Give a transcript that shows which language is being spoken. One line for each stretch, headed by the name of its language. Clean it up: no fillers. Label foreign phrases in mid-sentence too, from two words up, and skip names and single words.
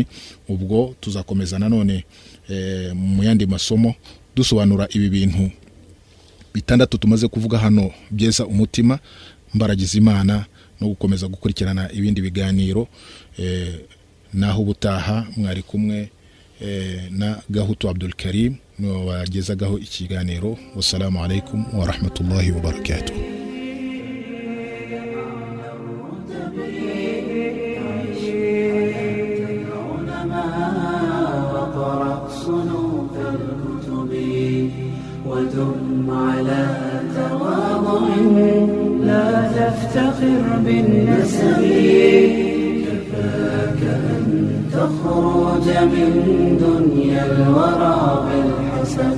Kinyarwanda: Ubwo tuzakomeza nanone mu yandi masomo dusobanura ibi bintu bitandatu tumaze kuvuga hano byeza umutima, mbaragiza Imana, no gukomeza gukurikirana ibindi biganiro. Naho butaha mwari kumwe na Gahutu Abdul Karim no wagezagaho ikiganiro.
Arabic: والسلام عليكم ورحمة الله وبركاته. ودم على تواضع لا تفتخر بالنسب، كفاك أن تخرج من دنيا الورى بالحسب.